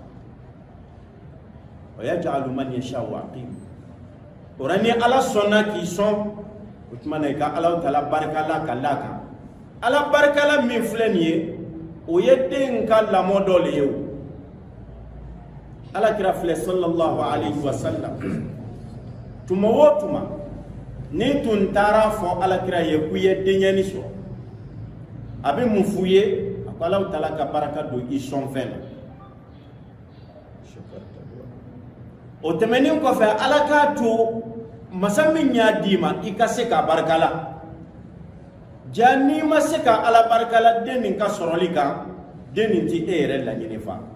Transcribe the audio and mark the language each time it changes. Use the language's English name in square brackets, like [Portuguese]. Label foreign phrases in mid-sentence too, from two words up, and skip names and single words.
[Arabic] ويجعل من يشاء عقيما [Bambara] ora ni Ala sɔnna k'i sɔn o tuma na i ka Alahu Taala barika la ka d'a kan Ala barika la min filɛ nin ye o ye den ka lamɔ dɔ le ye o Alakira filɛ [Arabic] صلى الله عليه وسلم [Bambara] tuma o tuma ni tun taara fɔ Alakira ye k'u ye denkɛni sɔrɔ a bɛ mun f'u ye a ko Alahu Taala ka barika don i sɔnfɛn na o tɛmɛnen kɔfɛ Ala k'a to masa min y'a d'i ma i ka se k'a barika la ja n'i ma se ka Ala barika la den nin ka sɔrɔli kan den nin ti e yɛrɛ laɲini fa